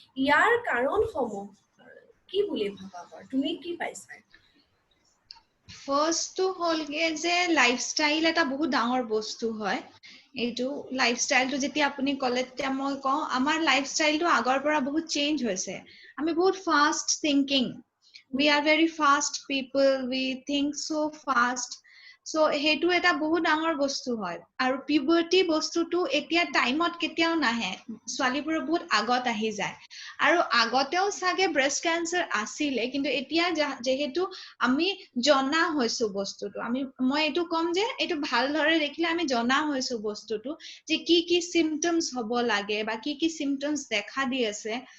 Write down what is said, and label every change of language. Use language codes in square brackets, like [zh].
[as] ইয়াৰ কাৰণসমূহ কি বুলি ভাবা বাৰু? তুমি কি পাইছা? ফাৰ্ষ্টটো হ'লগে যে লাইফষ্টাইল এটা বহুত ডাঙৰ বস্তু হয়। এইটো লাইফষ্টাইলটো যেতিয়া আপুনি ক'লে, তেতিয়া মই কওঁ আমাৰ লাইফষ্টাইলটো আগৰ পৰা বহুত চেঞ্জ হৈছে। আমি বহুত fast thinking, [en] we are very fast people, we think so fast. [as] So সেইটো এটা বহুত ডাঙৰ বস্তু হয়। আৰু পিউবাৰ্টি বস্তুটো এতিয়া টাইমত কেতিয়াও নাহে, ছোৱালীবোৰৰ বহুত আগত আহি যায়। আৰু আগতেও চাগে ব্ৰেষ্ট কেঞ্চাৰ আছিলে, কিন্তু এতিয়া যিহেতু আমি জনা হৈছো বস্তুটো, মই এইটো কম যে এইটো ভালদৰে দেখিলে আমি জনা হৈছো বস্তুটো, যে কি চিমটমছ হ'ব লাগে বা কি চিমটমছ দেখা দি আছে।